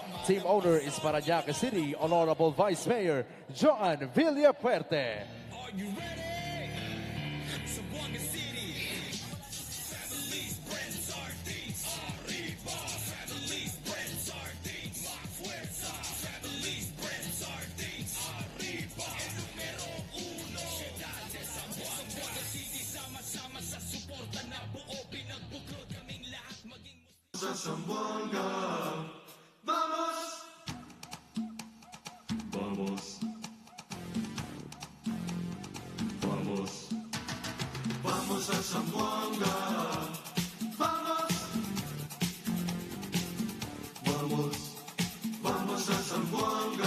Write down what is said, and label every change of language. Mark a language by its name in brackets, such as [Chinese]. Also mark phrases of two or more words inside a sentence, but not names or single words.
[English] Team owner is Parañaque City Honorable Vice Mayor Joan Villapuerte. Are you ready? Zamboanga City. Families, friends, are things. Arriba. Families, friends, are things. [Spanish] Más fuerza. [English] Families, friends, are things. [Spanish] Arriba. El número 1. Ciudad de Zamboanga. [English] Zamboanga City, [Filipino] sama-sama sa suporta na buo. Pinagbuklod kaming lahat maging sa Zamboanga. [Spanish] Vamos! Vamos! Vamos, vamos a Zamboanga. Vamos, vamos, vamos a Zamboanga.